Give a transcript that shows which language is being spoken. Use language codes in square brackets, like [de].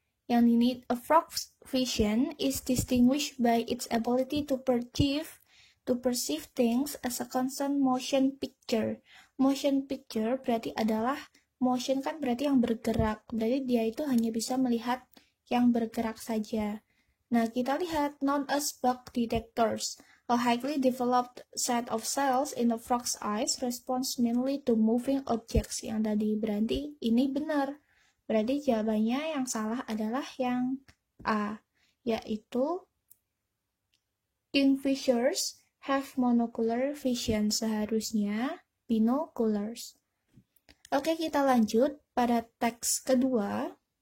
[id] Yang ini, [en] a frog's vision is distinguished by its ability to perceive things as a constant motion picture. [id] Motion picture berarti adalah, motion kan berarti yang bergerak. Berarti dia itu hanya bisa melihat yang bergerak saja. Nah, kita lihat [en] known as bug detectors. A highly developed set of cells in the frog's eyes responds mainly to moving objects. [id] Yang tadi berarti ini benar. Berarti jawabannya yang salah adalah yang A, yaitu [en] kingfishers have monocular vision. [id] Seharusnya binoculars. Oke, kita lanjut pada teks kedua.